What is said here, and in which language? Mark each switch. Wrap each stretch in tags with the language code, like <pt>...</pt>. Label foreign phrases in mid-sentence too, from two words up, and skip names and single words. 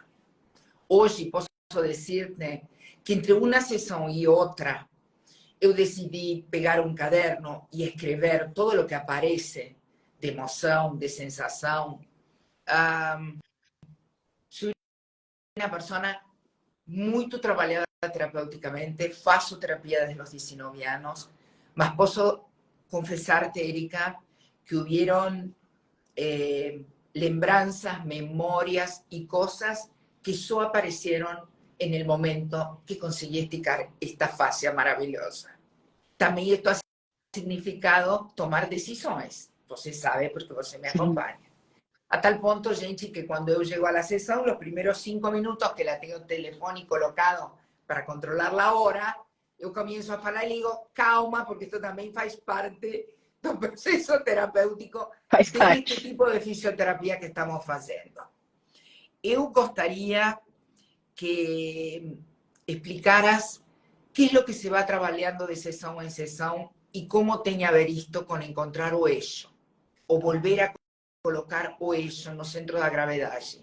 <pt>Hoje, posso dizer-te que entre uma sessão e outra, eu decidi pegar um caderno e escrever todo o que aparece de emoção, de sensação. Sou uma pessoa muito trabalhada terapeuticamente, faço terapia desde os 19 anos, mas posso confessar-te, Erika,</pt> <es>que hubieron lembranzas, memorias y cosas que solo aparecieron en el momento que conseguí esticar esta fascia maravillosa. También esto ha significado tomar decisiones.</es> <pt>Você sabe porque você me</pt> <es>acompaña. A tal punto, gente, que cuando yo llego a la sesión, los primeros 5 minutos que la tengo el teléfono colocado para controlar la hora, yo comienzo a falar y digo, calma, porque esto también</es> <pt>faz parte do processo terapêutico deste tipo de fisioterapia que estamos fazendo. Eu gostaria que explicaras que é o que se vai trabalhando de sessão em sessão e como tem a ver isto com encontrar o eixo, ou volver a colocar o eixo no centro da gravidade.</pt>